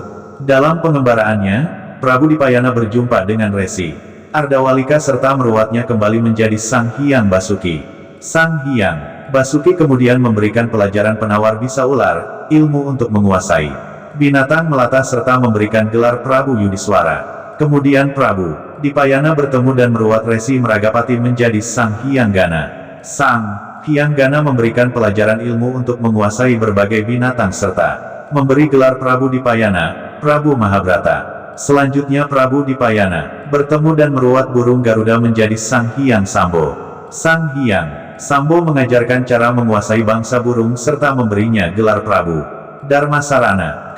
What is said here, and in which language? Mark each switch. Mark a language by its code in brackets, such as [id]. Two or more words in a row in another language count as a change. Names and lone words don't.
[id] Dalam pengembaraannya, Prabu Dipayana berjumpa dengan Resi Ardawalika serta meruatnya kembali menjadi Sang Hyang Basuki. Sang Hyang Basuki kemudian memberikan pelajaran penawar bisa ular, ilmu untuk menguasai binatang melata serta memberikan gelar Prabu Yudiswara. Kemudian Prabu Dipayana bertemu dan meruat Resi Meragapati menjadi Sang Hyang-Gana. Sang Hyang-Gana memberikan pelajaran ilmu untuk menguasai berbagai binatang serta memberi gelar Prabu Dipayana, Prabu Mahabrata. Selanjutnya Prabu Dipayana bertemu dan meruat burung Garuda menjadi Sang Hyang Sambo. Sang Hyang Sambo mengajarkan cara menguasai bangsa burung serta memberinya gelar Prabu Darmasarana.